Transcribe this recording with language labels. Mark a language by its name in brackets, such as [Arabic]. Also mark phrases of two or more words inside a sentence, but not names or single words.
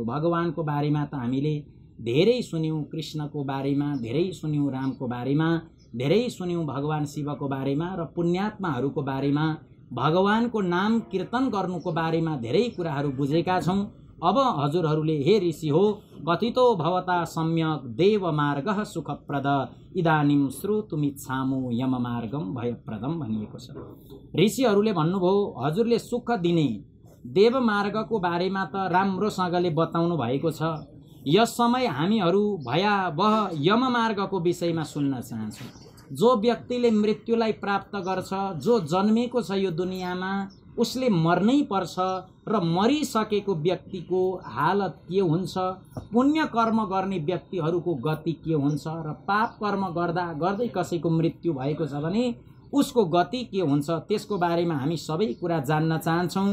[Nepali] भगवानको बारेमा त हामीले धेरै सुन्यौँ, कृष्णको बारेमा धेरै सुन्यौँ, रामको बारेमा धेरै सुन्यौँ, भगवान शिवको बारेमा र पुण्यात्माहरूको बारेमा, भगवानको नाम कीर्तन गर्नुको बारेमा धेरै कुराहरू बुझेका छौँ। अब हजुरहरूले हे ऋषि हो, [Sanskrit] कथितो भवता सम्यक देव मार्ग सुखप्रद इदानीं श्रोतुमिच्छामु यम मार्गम भयप्रदम [Nepali] भनिएको छ। ऋषिहरूले भन्नुभयो, हजुरले सुख दिने देव मार्गको बारेमा त राम्रोसँगले बताउनु भएको छ। यस समय हामीहरू भयावह यम मार्गको विषयमा सुन्न चाहन्छौँ। जो व्यक्तिले मृत्युलाई प्राप्त गर्छ, जो जन्मेको छ यो दुनियाँमा, उसले मर्नै पर्छ र मरिसकेको व्यक्तिको हालत के हुन्छ, पुण्य कर्म गर्ने व्यक्तिहरूको गति के हुन्छ र पाप कर्म गर्दा गर्दै कसैको मृत्यु भएको छ भने उसको गति के हुन्छ, त्यसको बारेमा हामी सबै कुरा जान्न चाहन्छौँ।